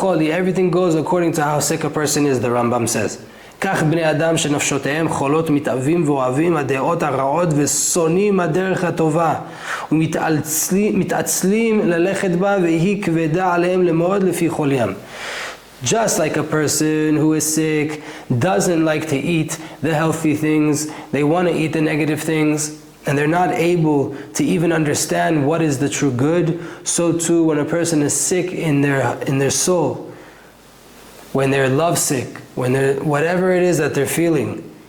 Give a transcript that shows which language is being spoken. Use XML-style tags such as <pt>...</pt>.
<en>Everything goes according to how sick a person is, the Rambam says.</en> <he>כך בני אדם שנפשותיהם חולות מתאבים ואוהבים הדעות הרעות ושונאים הדרך הטובה ומתעצלים ללכת בה והיא כבדה עליהם למאוד לפי חוליים.</he> <en>Just like a person who is sick doesn't like to eat the healthy things, they want to eat the negative things. and they're not able to even understand what is the true good, so too when a person is sick in their soul, when they're lovesick, when they're whatever it is that they're feeling,</en>